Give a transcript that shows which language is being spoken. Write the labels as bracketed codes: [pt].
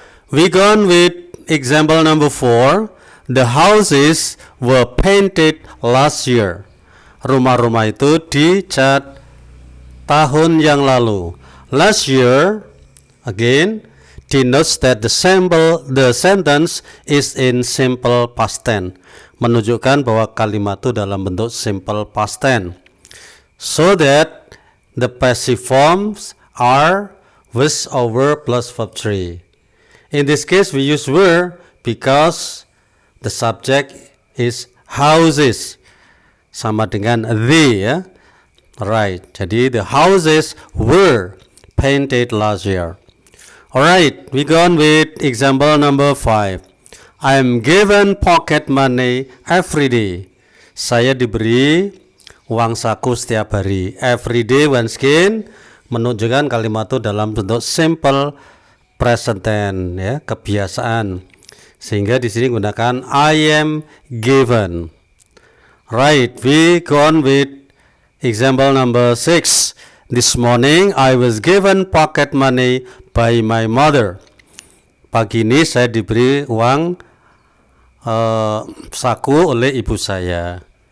[en] We go on with example number 4. The houses were painted last year. [id] Rumah-rumah itu dicat tahun yang lalu. [en] Last year again denotes that the sentence is in simple past tense. [id] Menunjukkan bahwa kalimat itu dalam bentuk simple past tense. [en] So that the passive forms are was over plus verb 3. In this case we use were because the subject is houses [id] sama dengan [en] the, ya. Right. [id] Jadi [en] the houses were painted last year. Alright, we go on with example number 5. I am given pocket money every day. [id] Saya diberi uang saku setiap hari. [en] Every day once again [id] menunjukkan kalimat itu dalam bentuk simple present tense, ya, kebiasaan. Sehingga di sini gunakan [en] I am given. Right, we go on with example number 6. This morning I was given pocket money by my mother. [id] Pagi ini saya diberi uang saku oleh ibu saya.